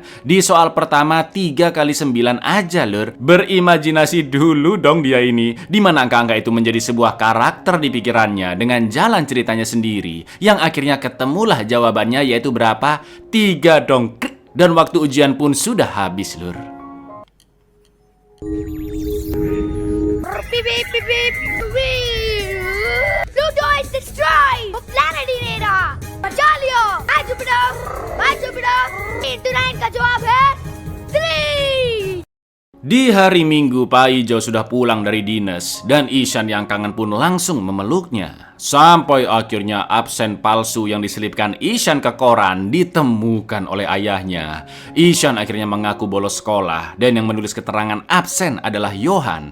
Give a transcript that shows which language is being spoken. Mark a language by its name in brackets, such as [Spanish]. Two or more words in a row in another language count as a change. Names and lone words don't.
[Indonesian] Di soal pertama 3 kali 9 aja lur. Berimajinasi dulu dong dia ini, di mana angka-angka itu menjadi sebuah karakter di pikirannya dengan jalan ceritanya sendiri, yang akhirnya ketemulah jawabannya, yaitu berapa? 3 dong. Dan waktu ujian pun sudah habis lur. Beep beep beep beep. [English] Pluto is destroyed. A planet in era. [Hindi] बचा लियो. [English] By Jupiter. [Hindi] 8 का जवाब है 3. [Indonesian] Di hari Minggu, Pak Ijo sudah pulang dari dinas dan Ishan yang kangen pun langsung memeluknya. Sampai akhirnya absen palsu yang diselipkan Ishan ke koran ditemukan oleh ayahnya. Ishan akhirnya mengaku bolos sekolah dan yang menulis keterangan absen adalah Johan.